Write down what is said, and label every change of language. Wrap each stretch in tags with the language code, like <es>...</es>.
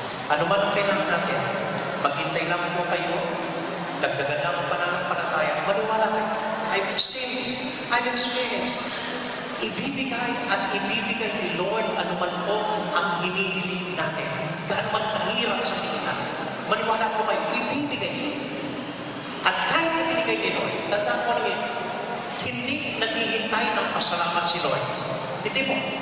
<tl>Ano man ang kailangan natin, maghintay lang po kayo, dagdagan lang ang pananampalataya, maniwala kayo.</tl> <en>I've seen this, I've experienced this.</en> <tl>Ibibigay at ibibigay ni Lord ano man po ang hinihiling natin. Gaano man kahirap sa tingin natin. Maniwala po kayo, ibibigay niyo. At kahit ibinigay ni Lord, tandaan ko lang yun, hindi naghihintay ng pasalamat si Lord. Hindi po.</tl>